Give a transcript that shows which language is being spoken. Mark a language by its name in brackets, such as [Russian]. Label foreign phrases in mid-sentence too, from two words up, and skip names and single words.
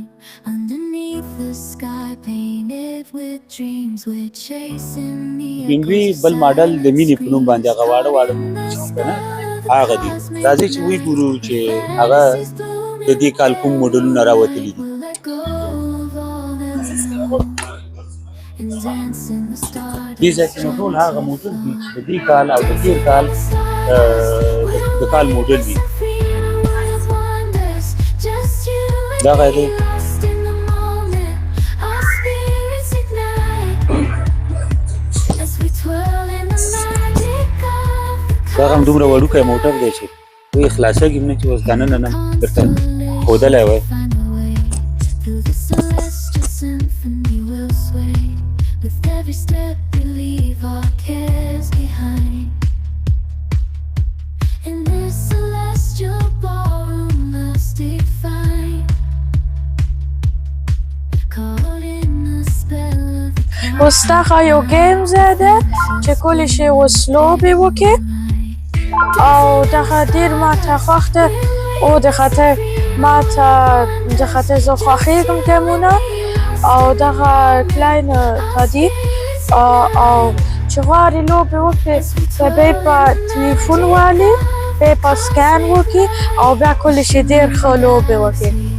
[English] Underneath the sky painted with dreams, we're chasing the [Pashto] انګوي بل ماډل د مینې په نوم باندې هغه واړه واړه کنه هغه دي. راځئ چې وګورو چې هغه د دې کال کوم موډلونه راوتلي دي. دې ځای کې نو ټول هغه موټر دي چې د دې کال او د تېر کال د کال موډل دي. دغه دی دغه هم دومره وړوکی موټر دی چې وایي خلاصېږي نه چې اوس دننه نه درته ښودلی وای. [English] With every step we leave our cares behind. In this celestial ballroom, love's defined. Caught in the spell of the crowd. [Pashto] اوس دغه یو ګیم ځای دی چې کولی شي اوس لوبې وکړي او دغه ډېر ماته خوښ دی او د خاطر ماته د خاطر زه خوښېږم ګیمونه او دغه کلاین ته دي او چې غواړي لوبې وکړي که بیا په تلیفون والي بیا په سکین وکړي او بیا کولی شي ډېر ښه لوبې وکړي.